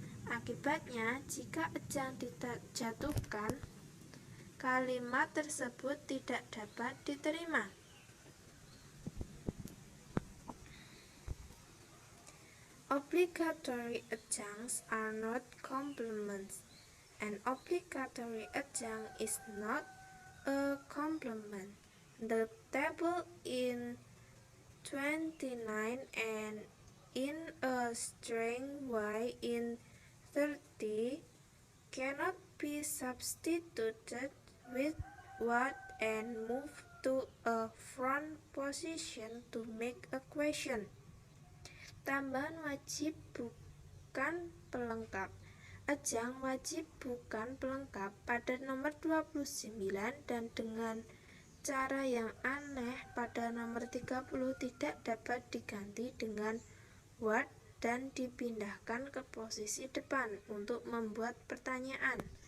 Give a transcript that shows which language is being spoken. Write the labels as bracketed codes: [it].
[id] Akibatnya, jika adjunct dijatuhkan, kalimat tersebut tidak dapat diterima. [en] Obligatory adjuncts are not complements. An obligatory adjunct is not a complement. The table in 29 and in a strange way in 30 cannot be substituted with what and moved to a front position to make a question. [id] Tambahan wajib bukan pelengkap. Adjunct wajib bukan pelengkap pada nomor 29 dan dengan cara yang aneh pada nomor 30 tidak dapat diganti dengan what dan dipindahkan ke posisi depan untuk membuat pertanyaan.